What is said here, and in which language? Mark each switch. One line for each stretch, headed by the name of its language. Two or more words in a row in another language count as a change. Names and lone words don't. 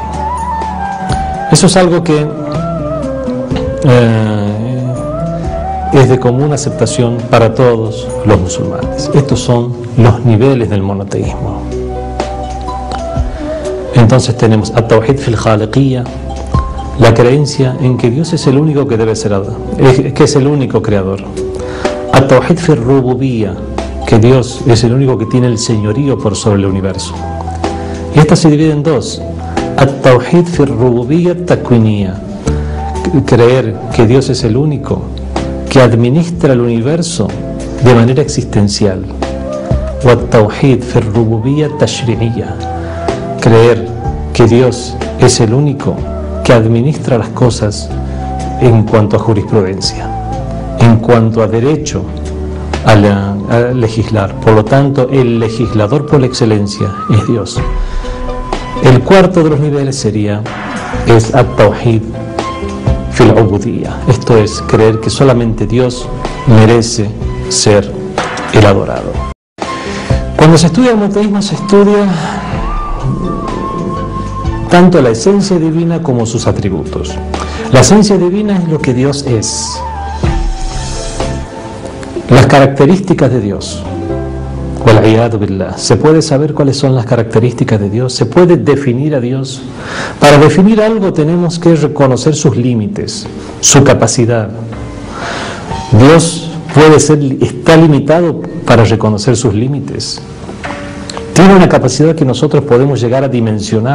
Spanish: Eso es algo que es de común aceptación para todos los musulmanes. Estos son los niveles del monoteísmo. Entonces tenemos
Arabic: التوحيد في الخالقية,
Spanish: la creencia en que Dios es el único que debe ser adorado, que es el único creador.
Arabic: التوحيد في الربوبية,
Spanish: que Dios es el único que tiene el señorío por sobre el universo. Y esta se divide en dos:
Arabic: التوحيد في الربوبية التكوينية,
Spanish: creer que Dios es el único que administra el universo de manera existencial, o
Arabic: التوحيد في الربوبية التشريعية,
Spanish: creer que Dios es el único que administra las cosas en cuanto a jurisprudencia, en cuanto a derecho a legislar. Por lo tanto, el legislador por excelencia es Dios. El cuarto de los niveles es
Arabic: التوحيد في العبودية,
Spanish: esto es, creer que solamente Dios merece ser el adorado. Cuando se estudia el monoteísmo, se estudia tanto la esencia divina como sus atributos. La esencia divina es lo que Dios es, las características de Dios.
Arabic: والعياذ بالله.
Spanish: Se puede saber cuáles son las características de Dios, se puede definir a Dios. Para definir algo tenemos que reconocer sus límites, su capacidad. Dios está limitado para reconocer sus límites. Tiene una capacidad que nosotros podemos llegar a dimensionar.